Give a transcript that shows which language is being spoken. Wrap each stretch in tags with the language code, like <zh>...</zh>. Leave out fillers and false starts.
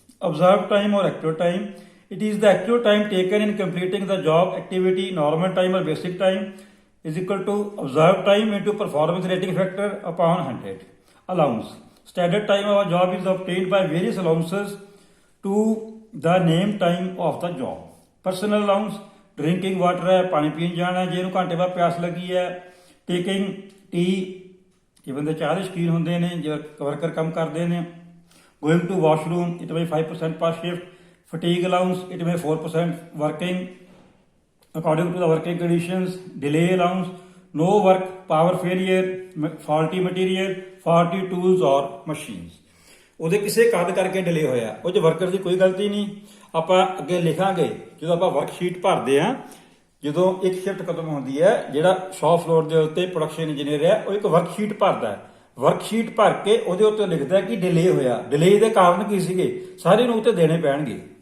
<en>Observed time or actual time, it is the actual time taken in completing the job activity. Normal time or basic time is equal to observed time into performance rating factor upon 100. Allowance, standard time of a job is obtained by various allowances to the named time of the job. Personal allowance, drinking water</en> <pa>है,</pa> <hi>पानी पीन जाना है,</hi> <pa>ਜਿਹਨੂੰ ਘੰਟੇ ਬਾਅਦ ਪਿਆਸ ਲੱਗੀ ਹੈ। ਟੇਕਿੰਗ ਟੀ, ਇਹ ਬੰਦੇ ਚਾਹ ਦੇ ਸ਼ੌਕੀਨ ਹੁੰਦੇ ਨੇ ਜੇ ਵਰਕਰ ਕੰਮ ਕਰਦੇ ਨੇ।</pa> <en>Going to washroom, it may 5% per shift. Fatigue allowance, it may 4% working according to the working conditions. Delay allowance, no work, power failure, faulty material, faulty tools or machines।</en> <pa>ਉਹਦੇ ਕਿਸੇ ਕਾਰਨ ਕਰਕੇ ਡਿਲੇ ਹੋਇਆ, ਉਹ 'ਚ ਵਰਕਰ ਦੀ ਕੋਈ ਗਲਤੀ ਨਹੀਂ। ਆਪਾਂ ਅੱਗੇ ਲਿਖਾਂਗੇ ਜਦੋਂ ਆਪਾਂ ਵਰਕਸ਼ੀਟ ਭਰਦੇ ਆ, ਜਦੋਂ ਇੱਕ ਸ਼ਿਫਟ ਖਤਮ ਹੁੰਦੀ ਹੈ, ਜਿਹੜਾ ਸ਼ਾਪ ਫਲੋਰ ਦੇ ਉੱਤੇ ਪ੍ਰੋਡਕਸ਼ਨ ਇੰਜੀਨੀਅਰ ਹੈ ਉਹ ਇੱਕ ਵਰਕਸ਼ੀਟ ਭਰਦਾ ਹੈ। ਵਰਕਸ਼ੀਟ ਭਰ ਕੇ ਉਹਦੇ ਉੱਤੇ ਲਿਖਦਾ ਕਿ ਡਿਲੇ ਹੋਇਆ, ਡਿਲੇ ਦੇ ਕਾਰਨ ਕੀ ਸੀਗੇ, ਸਾਰੇ ਨੂੰ ਉੱਤੇ ਦੇਣੇ ਪੈਣਗੇ।</pa>